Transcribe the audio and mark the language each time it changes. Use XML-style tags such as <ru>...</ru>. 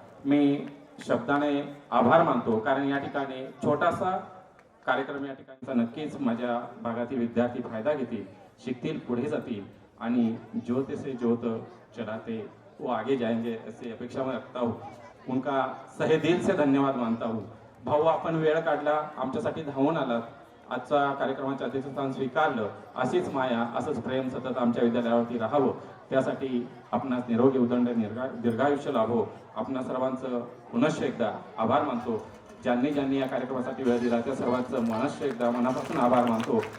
<mr>मी शब्दाने आभार मानतो, कारण या ठिकाणी छोटासा कार्यक्रम या ठिकाणचा नक्कीच माझ्या भागातील विद्यार्थी फायदा घेतील, शिकतील, पुढे जातील आणि</mr> <hi>ज्योत से ज्योत चलाते वो आगे जाएंगे ऐसी अपेक्षा मैं रखता हूँ. उनका सहे दिल से धन्यवाद मानता हूँ.</hi> <mr>भाऊ, आपण वेळ काढला, आमच्यासाठी धावून आलात, आजचा कार्यक्रमाचे अध्यक्षस्थान स्वीकारलं. अशीच माया, असंच प्रेम सतत आमच्या विद्यालयावरती राहावं, त्यासाठी आपणास निरोगी उदंड दीर्घायुष्य लाभो. आपणा सर्वांचं पुनश्च एकदा आभार मानतो. ज्यांनी या कार्यक्रमासाठी वेळ दिला त्या सर्वांचं मनश्च एकदा मनापासून आभार मानतो.</mr>